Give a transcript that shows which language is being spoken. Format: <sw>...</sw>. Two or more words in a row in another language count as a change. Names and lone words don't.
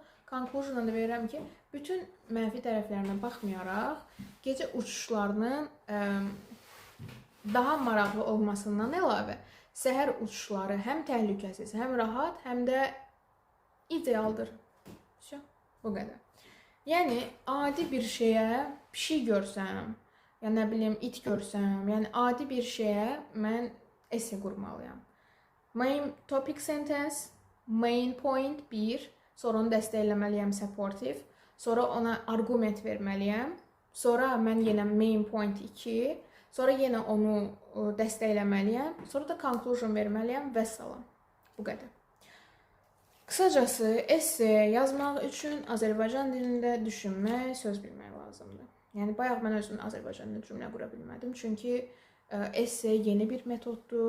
<az>Conclusion'a da verirəm ki, bütün mənfi tərəflərinə baxmayaraq, gecə uçuşlarının daha maraqlı olmasından əlavə, səhər uçuşları həm təhlükəsiz, həm rahat, həm də idealdır. Bu qədər. Yəni, adi bir şeyə pişik görsəm, ya nə bilim, it görsəm, yəni adi bir şeyə mən esse qurmalıyam.</az> <en>Main topic sentence, main point 1,</en> <az>sonra onu dəstəkləməliyəm supportive, sonra ona argument verməliyəm, sonra mən yenə</az> <en>main point 2,</en> <az>sonra yenə onu dəstəkləməliyəm, sonra da conclusion verməliyəm və salam. Bu qədər. Qısacası, esse yazmaq üçün Azərbaycan dilində düşünmək, söz bilmək lazımdır. Yəni, bayaq mən özüm Azərbaycan dilində cümlə qura bilmədim, çünki esse yeni bir metoddur.</az>